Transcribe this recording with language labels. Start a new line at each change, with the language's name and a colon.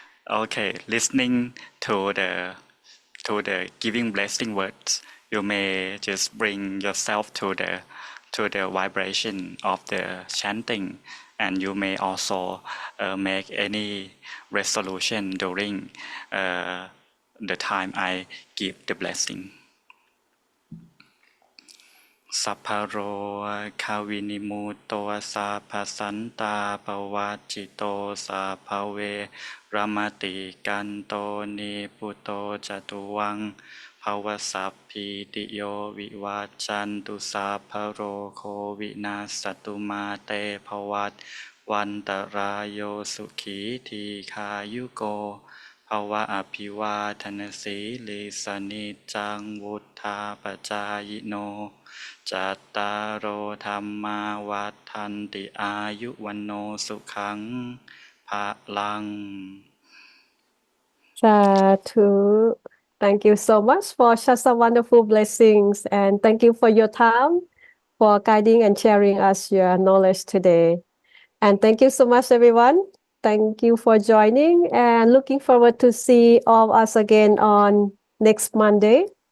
English: Okay, listening to the giving blessing words, you may just bring yourself to the vibration of the chanting, and you may also make any resolution during the time I give the blessing.
Pali: สัพพะโรคาวินิมูโตสัพพสันตาปวัจจิโตสัพพเวรมติกันโตนิพุโตจตุวังภวสัพพิติโยวิวัจจันตุสัพพะโรโควินาสตุมาเตภวัตวันตรายโยสุขีทีขายุโก ภวะอภิวาทนสีลิสนิจจังวุธาปจายโนจัตตารโอธรรมาวัฏทันติอายุวันโนสุขังภะลัง Sadhu.
English: Thank you so much for such a wonderful blessings, and thank you for your time, for guiding and sharing us your knowledge today. And thank you so much, everyone. Thank you for joining, and looking forward to see all of us again on next Monday.